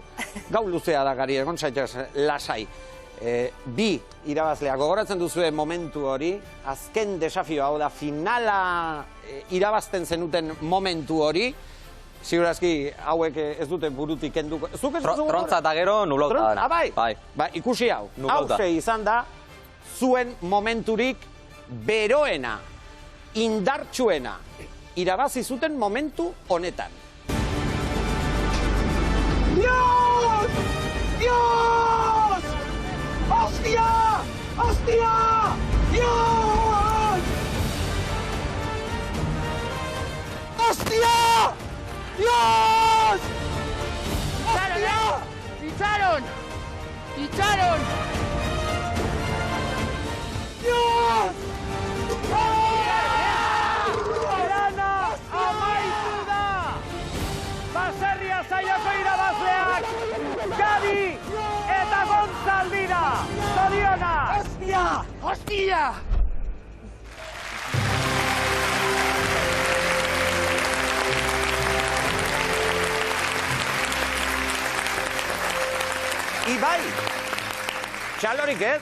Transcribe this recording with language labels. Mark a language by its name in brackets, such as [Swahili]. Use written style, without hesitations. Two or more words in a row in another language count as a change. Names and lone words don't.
[Basque] Gau luzea da, Gari, egon zaitez lasai. Bi irabazlea, gogoratzen duzue momentu hori, azken desafioa, hau da, finala irabazten zenuten momentu hori, segurazki hauek ez dute burutik kenduko. Trontza eta gero nulauta. Bai, ikusi hau. Hauze izan da, zuen momenturik beroena, indartsuena, irabazi zuten momentu honetan. [Spanish] ¡Dios! ¡Dios! ¡Hostia! ¡Hostia! ¡Dios! ¡Hostia! ¡Dios! ¡Hostia! ¡Ficharon! ¡Ficharon! ¡Dios! [Basque] Erana amaitu da! Baserria saioko irabazleak Gadi eta Gontzal dira! Zorionak! [Spanish] ¡Hostia! ¡Hostia! [Basque] Ibai, txalorik ez?